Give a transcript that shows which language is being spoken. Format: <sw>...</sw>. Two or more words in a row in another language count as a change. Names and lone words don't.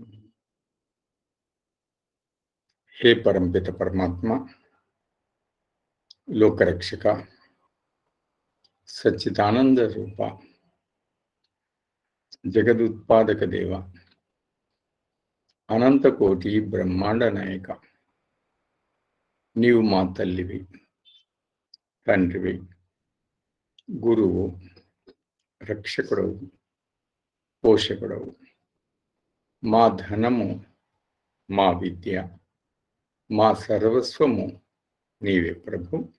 <sa>हे परमपित परमात्मा, लोकरक्षक, सच्चिदानंद रूपा, जगदुत्पादक देव, अनंत कोटि ब्रह्मांड नायक,</sa> <te>నీవు మా తల్లివి, తండ్రివి, గురువు, రక్షకుడవు, పోషకుడవు, మా ధనము, మా విద్య, మా సర్వస్వము నీవే ప్రభు.</te>